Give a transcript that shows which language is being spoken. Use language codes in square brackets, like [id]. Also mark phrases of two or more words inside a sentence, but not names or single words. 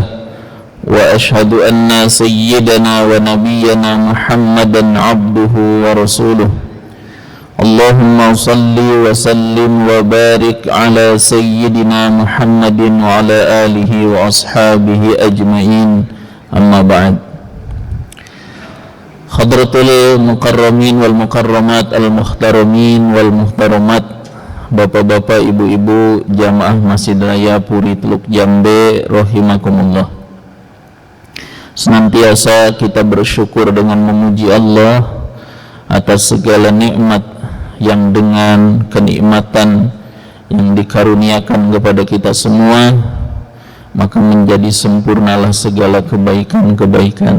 [ar] وأشهد أن سيدنا ونبينا محمدا عبده ورسوله. اللهم صل وسلم وبارك على سيدنا محمد وعلى آله وأصحابه أجمعين، أما بعد. حضرة المكرمين والمكرمات المحترمين والمحترمات, [id] bapak-bapak, ibu-ibu, jamaah Masjid Raya Puri Teluk Jambe rahimakumullah. Senantiasa kita bersyukur dengan memuji Allah atas segala nikmat yang dengan kenikmatan yang dikaruniakan kepada kita semua, maka menjadi sempurnalah segala kebaikan-kebaikan.